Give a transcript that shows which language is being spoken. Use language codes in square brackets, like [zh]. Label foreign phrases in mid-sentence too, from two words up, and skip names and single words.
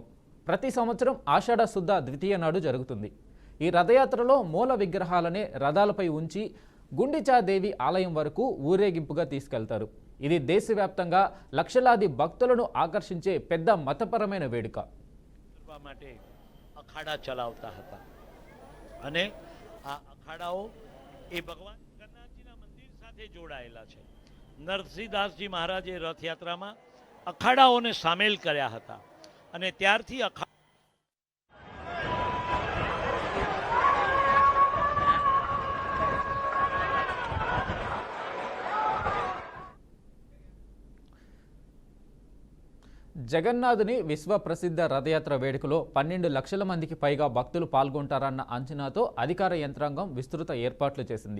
[te] ప్రతి సంవత్సరం ఆషాఢ శుద్ధ ద్వితీయ నాడు జరుగుతుంది. ఈ రథయాత్రలో మూల విగ్రహాలనే రథాలపై ఉంచి గుండిచాదేవి ఆలయం వరకు ఊరేగింపుగా తీసుకెళ్తారు. ఇది దేశవ్యాప్తంగా లక్షలాది భక్తులను ఆకర్షించే పెద్ద మతపరమైన వేడుక. [gu] અખાડા ચલાવતા હતા અને આ અખાડાઓ એ ભગવાન જગન્નાથજીના મંદિર સાથે જોડાયેલા છે. નરસિંહદાસજી મહારાજે રથયાત્રામાં અખાડાઓને સામેલ કર્યા હતા અને ત્યારથી [te] జగన్నాథుని విశ్వ ప్రసిద్ధ రథయాత్ర వేడుకలో 12 లక్షల మందికి పైగా భక్తులు పాల్గొంటారన్న అంచనాతో అధికార యంత్రాంగం విస్తృత ఏర్పాట్లు చేసింది.